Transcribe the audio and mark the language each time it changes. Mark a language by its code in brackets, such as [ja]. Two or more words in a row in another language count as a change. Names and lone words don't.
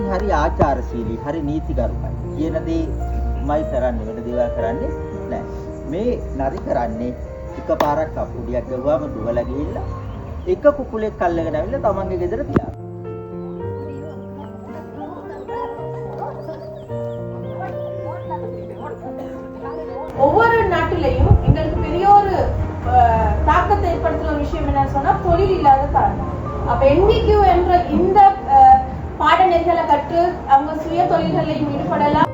[si] හරි ආචාරශීලී හරි නීතිගරුකයි කියන දේ මයි කරන්නේ වෙන දේවල් කරන්නේ නැහැ. මේ නරි කරන්නේ එකපාරක් කපුඩියක් ගවුවාම දුවලා ගිහිල්ලා එක කුකුලෙක් අල්ලගෙන ආවිල්ලා තමන්ගේ ගෙදර තියාගන්න. [ta] ஒவ்வொரு நாட்டிலையும் எங்களுக்கு பெரிய ஒரு தாக்கத்தை ஏற்படுத்துற ஒரு விஷயம் என்னன்னு சொன்னா தொழில் இல்லாத காரணம். அப்ப NVQ என்ற இந்த பாடநெறிகளை கற்று அவங்க சுய தொழில்களில் ஈடுபடலாம்.